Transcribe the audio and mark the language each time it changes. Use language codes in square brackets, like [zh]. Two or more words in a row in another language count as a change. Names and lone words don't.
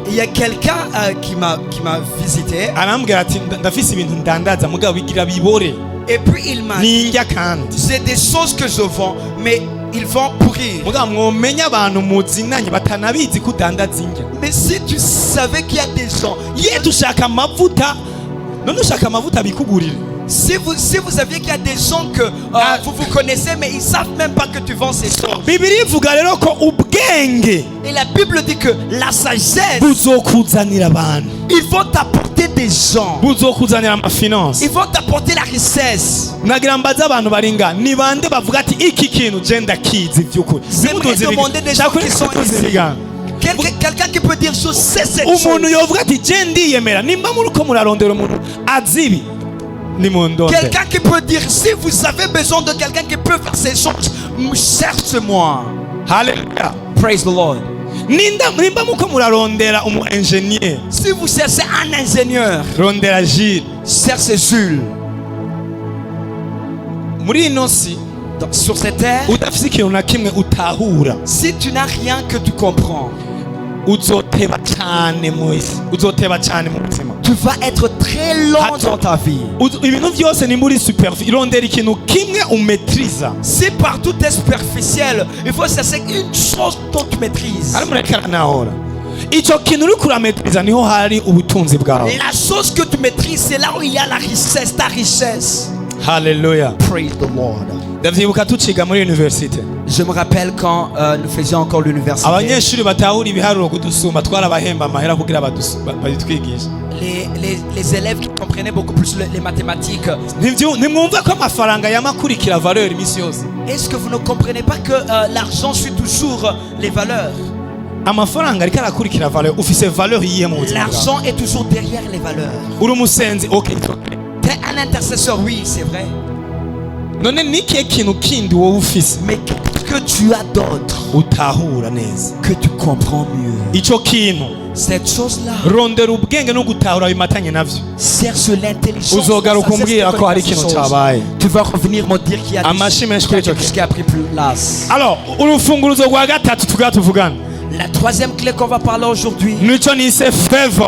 [fr] Il y a quelqu'un qui m'a visité. [rn] arambwira ati ndafise ibintu ndandaza mugabo bigira bibore [fr] Et puis il m'a dit, [rn] ninjya kandi [fr] c'est des choses que je vends, mais ils vont pourrir. [rn] mugabo mwomenya abantu muzinanye batanabizi ko udandaza indya. [fr] Mais si tu savais qu'il y a des gens, [rn] Ye dushaka amavuta none ushaka amavuta bikugurire. [fr] si vous saviez qu'il y a des gens que vous connaissez, mais ils savent même pas que tu vends ces choses. [rn] Bibiliya ivuga rero ko ubwenge [fr] Et la Bible dit que la sagesse, [rn] buzokuzanira abantu, [fr] ils vont t'apporter des gens. [rn] buzokuzanira amafinanse. [fr] Ils vont t'apporter la richesse. [rn] nagira mbaza abantu baringa ni bande bavuga ati iki kintu je ndakizi by'ukuri. [fr] J'aimerais demander des gens qui sont ici. Quelqu'un qui peut dire je sais cette chose. [rn] umuntu yovuga ati je ndiyemera nimba muri ko murarondera umuntu azibi ni mundonde. [fr] Quelqu'un qui peut dire si vous avez besoin de quelqu'un qui peut faire ces choses, cherche-moi. [en] Hallelujah. Praise the Lord. [rn] nimba muko murarondera umu engineer [fr] Si vous cherchez un ingénieur, [rn] rondera Gilles. [fr] cherchez Jules. [rn] muri ino si [fr] Sur cette terre, [rn] udafise ikintu na kimwe utahura [fr] si tu n'as rien que tu comprends, [rn] uzoteba cyane mu isi, uzoteba cyane mu buzima. [fr] tu vas être très long dans ta vie. [rn] ibintu byose ni muri superficie, irondera ikintu kimwe umetriza. [fr] Si partout est superficiel, il faut chercher une chose dont tu maîtrises. [rn] ari murekera nahora icyo kintu uri kurametriza niho hari ubutunzi bwawe. [fr] La chose que tu maîtrises, c'est là où il y a la richesse, ta richesse. [en] Hallelujah. Praise the Lord. [rn] ndavyibuka tuciga muri universite [fr] Je me rappelle quand nous faisions encore l'université. [rn] abanyeshuri batahura ibiharuro kudusumba twarabahemba amahera kugira babitwigishe. [fr] Les élèves qui comprenaient beaucoup plus les mathématiques. [rn] ntimwumva ko amafaranga yamakurikira valeur imisi yose. [fr] Est-ce que vous ne comprenez pas que l'argent suit toujours les valeurs? [rn] amafaranga ariko arakurikira valeur. ufise valeur yiye mu buzima bwawe. [fr] L'argent est toujours derrière les valeurs. [rn] uri umusenzi okay. [fr] T'es un intercesseur, oui, c'est vrai. [rn] none nikihe kintu kindi wowe ufise [fr] Mais qu'est-ce que tu as d'autre [rn] utahura neza? [fr] que tu comprends mieux? [rn] ico kintu [fr] Cette chose-là, [rn] rondera ubwenge no gutahura bimatanye navyo. [fr] cherche l'intelligence. [rn] uzogaruka umbwira ko hari ikintu cyabaye. [fr] Tu vas revenir me dire qu'il y a [rn] Amashi menshi kuri ico [fr] quelque chose [rn] kintu. [fr] qui a pris place. [rn] alors urufunguruzo rwa gatatu tugira tuvugana [fr] La troisième clé qu'on va parler aujourd'hui, [rn] nico nise favor.